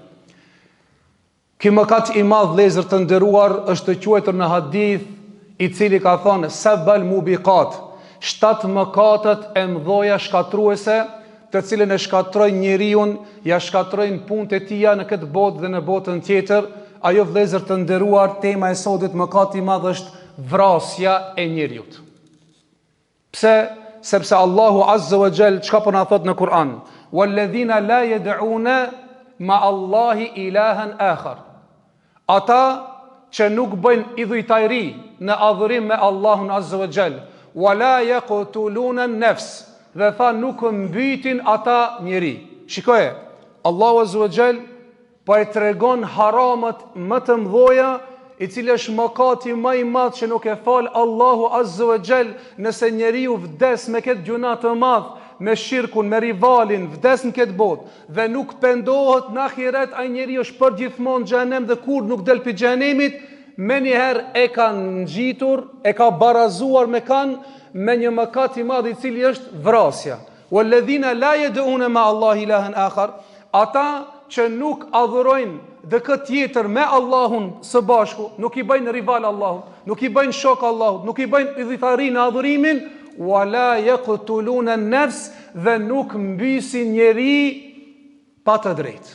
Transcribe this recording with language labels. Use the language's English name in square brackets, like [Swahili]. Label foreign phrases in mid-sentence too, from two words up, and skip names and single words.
[Albanian] Ky mëkat I madh, vëllezër të nderuar, është të quajtur në hadith I cili ka thënë [Arabic] السبع الموبقات, [Albanian] 7 mëkatet e mëdha shkatruese, të cilën e shkatrojnë njeriu, ja shkatrojnë punët e tija në këtë botë dhe në botën tjetër. Ajo, vëllezër të nderuar, tema e sotit, mëkati I madh është vrasja e njeriu. Pse? Sepse Allahu [Arabic] عز وجل [Albanian] çka po na thot në Kur'an, [Arabic] والذين لا يدعون مع الله إلها آخر. [Albanian] Ata që nuk bëjnë idhujtajri në adhurim me Allahun [Arabic] عز وجل, ولا يقتلون النفس, [Albanian] dhe tha nuk mbytin ata njeri. Shikoje, Allahu [Arabic] عز وجل [Albanian] po e tregon haramat më të mëdha, I cili është mëkati më I madh që nuk e fal Allahu [Arabic] عز وجل. [Albanian] Nëse njeriu vdes me këtë gjuna të madh, me shirkun, me rivalin, vdes në këtë botë dhe nuk pendohet në ahiret, ai njeriu është përgjithmonë në xhenem dhe kur nuk del pi xhenemit, me njëherë e ka ngjitur, e ka barazuar me një mëkat I madh I cili është vrasja. [Arabic] والذين لا يدعون مع الله إلها آخر, [Albanian] ata që nuk adhurojnë dhe këtë tjetër me Allahun së bashku, nuk I bëjnë rival Allahut, nuk I bëjnë shok Allahut, nuk I bëjnë idhitari në adhurimin, [Arabic] ولا يقتلون النفس, [Albanian] dhe nuk mbysin njeri pa të drejtë.